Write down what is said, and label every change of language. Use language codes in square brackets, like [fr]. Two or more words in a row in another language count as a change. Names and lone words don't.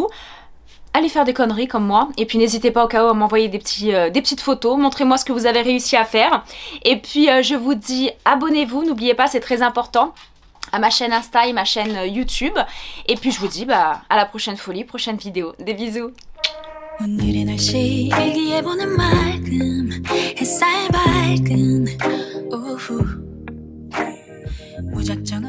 [fr] Allez faire des conneries comme moi. Et puis n'hésitez pas au cas où à m'envoyer des petites photos. Montrez-moi ce que vous avez réussi à faire. Et puis je vous dis abonnez-vous. N'oubliez pas, c'est très important. À ma chaîne Insta et ma chaîne YouTube. Et puis je vous dis à la prochaine folie, prochaine vidéo. Des bisous. [ko] 오늘의 날씨 일기예보는 맑음 햇살 밝은 오후 무작정